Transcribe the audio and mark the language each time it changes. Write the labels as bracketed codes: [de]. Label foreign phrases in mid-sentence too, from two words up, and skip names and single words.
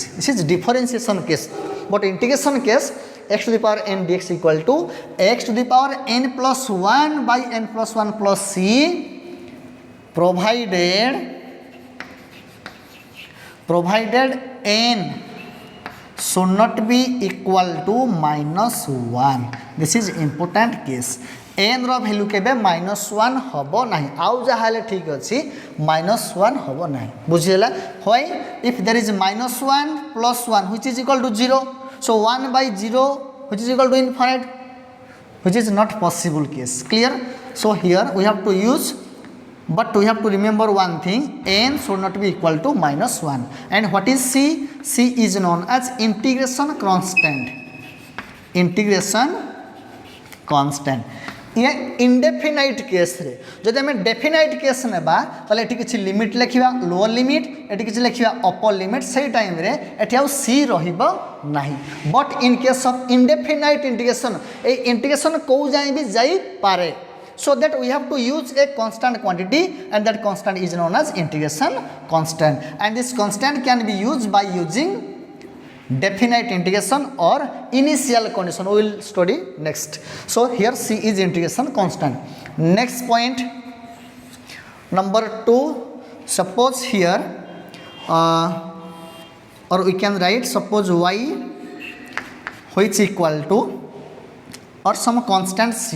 [en] This is differentiation case. But integration case, x to the power n dx equal to x to the power n plus 1 by n plus 1 plus c, provided n should not be equal to minus 1. This is important case. [or] n ରୋ ଭାଲ୍ୟୁ କେବେ -1 ହବ ନାହିଁ, ଆଉ ଯାହାଲେ ଠିକ୍ ଅଛି -1 ହବ ନାହିଁ. बुझिला? [en] Why? If there is -1 plus 1 which is equal to 0, so 1 by 0 which is equal to infinite, which is not possible case. Clear? So here we have to use, but we have to remember one thing, n should not be equal to minus 1. And what is c? C is known as integration constant. Integration constant. [or] ଏ [en] indefinite case [or] ରେ ଯଦି ଆମ [en] definite case [or] ନେବା ତାହାଲେ ଏଠି କିଛି ଲିମିଟ୍ ଲେଖିବା [en] lower limit [or] ଏଠି କିଛି ଲେଖିବା [en] upper limit [or] ସେହି ଟାଇମ୍ ରେ ଏଠି ଆଉ ସି ରହିବ ନାହିଁ [en] but in case of indefinite integration [or] ଏ ଇଣ୍ଟିଗ୍ରେସନ୍ କୁ ଯାଏ ବି ଯାଇ ପାରେ [en] so that we have to use a constant quantity and that constant is known as integration constant and this constant can be used by using definite integration or initial condition. We will study next. So here c is integration constant. Next point number 2, suppose here or we can write suppose y which equal to or some constant c.